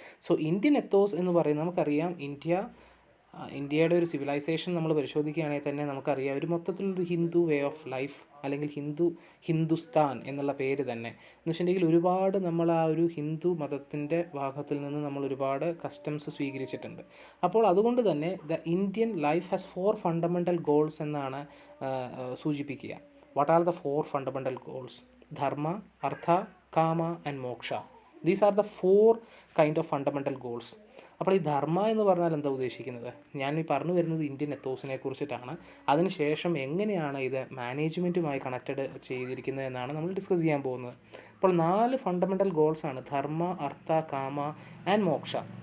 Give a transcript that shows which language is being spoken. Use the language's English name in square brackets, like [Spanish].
[Malayalam] So Indian ethos എന്ന് പറയുന്നത് നമുക്കറിയാം, ഇന്ത്യയുടെ ഒരു സിവിലൈസേഷൻ നമ്മൾ പരിശോധിക്കുകയാണെങ്കിൽ തന്നെ നമുക്കറിയാം ഒരു മൊത്തത്തിലൊരു ഹിന്ദു വേ ഓഫ് ലൈഫ്, അല്ലെങ്കിൽ ഹിന്ദുസ്ഥാൻ എന്നുള്ള പേര് തന്നെ എന്ന് വെച്ചിട്ടുണ്ടെങ്കിൽ ഒരുപാട് നമ്മൾ ആ ഒരു ഹിന്ദു മതത്തിൻ്റെ ഭാഗത്തിൽ നിന്ന് നമ്മൾ ഒരുപാട് കസ്റ്റംസ് സ്വീകരിച്ചിട്ടുണ്ട്. അപ്പോൾ അതുകൊണ്ട് തന്നെ [English] the Indian life has 4 fundamental goals [Malayalam] എന്നാണ് സൂചിപ്പിക്കുക. [English] What are the 4 fundamental goals? Dharma, Artha, Kama and Moksha. These are the 4 kind of fundamental goals. [Malayalam] അപ്പോൾ ഈ ധർമ്മ എന്ന് പറഞ്ഞാൽ എന്താ ഉദ്ദേശിക്കുന്നത്? ഞാൻ ഈ പറഞ്ഞു വരുന്നത് ഇന്ത്യൻ എത്തോസിനെ കുറിച്ചിട്ടാണ്. അതിനുശേഷം എങ്ങനെയാണ് ഇത് മാനേജ്മെൻറ്റുമായി കണക്റ്റഡ് ചെയ്തിരിക്കുന്നത് എന്നാണ് നമ്മൾ ഡിസ്കസ് ചെയ്യാൻ പോകുന്നത്. അപ്പോൾ 4 ഫണ്ടമെൻ്റൽ ഗോൾസാണ് ധർമ്മ, അർത്ഥ, കാമ ആൻഡ് മോക്ഷ.